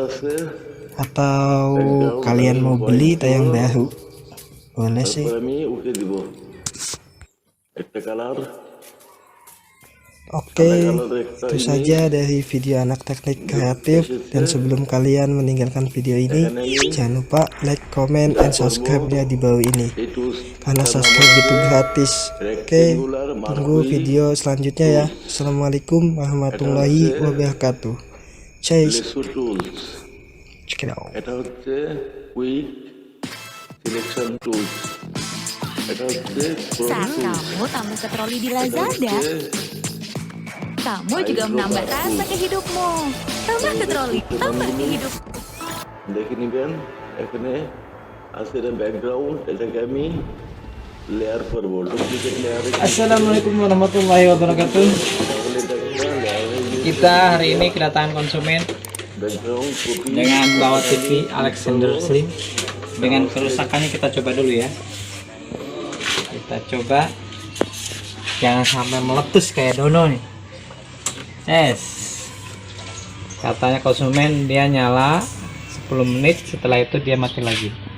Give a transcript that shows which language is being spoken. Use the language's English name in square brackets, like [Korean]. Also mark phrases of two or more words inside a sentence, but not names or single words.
[Indonesian] Atau kalian mau beli tayang baru, boleh sih. Oke, itu saja dari video Anak Teknik Kreatif. Dan sebelum kalian meninggalkan video ini, jangan lupa [English] like, comment, and subscribe-nya [Indonesian] di bawah ini, karena subscribe itu gratis. Oke, tunggu video selanjutnya ya. [Arabic] Assalamualaikum warahmatullahi wabarakatuh. [English] purchase. লেসু টুলস, Check it out. [Bangla] এটা হচ্ছে [English] quick selection tools, [Bangla] এটা হচ্ছে ক্রোম [Indonesian] Saat [Bangla] টুলস, [Indonesian] kamu tambah ke troli di [Bangla] এটা [Indonesian] Lazada, [Bangla] হচ্ছে [Indonesian] kamu juga menambah rasa ke hidupmu. Tambah ke troli, tambah ke hidup. [Bangla] দেখে নিবেন। এখানে আছে এটা ব্যাকগ্রাউন্ড, এটাকে আমি লেয়ার করবো, [English] duplicate layerে [Arabic] Assalamualaikum warahmatullahi wabarakatuh. [Bangla] তাহলে এটা একটা লেয়ার হয়ে গেছে। [Indonesian] Kita hari ini kedatangan konsumen [English] background copy [Indonesian] dengan bawa TV Alexander Slim. Dengan kerusakannya kita coba dulu ya. Kita coba, jangan sampai meletus kayak Dono nih. [English] Yes. [Indonesian] Katanya konsumen dia nyala 10 menit, setelah itu dia mati lagi.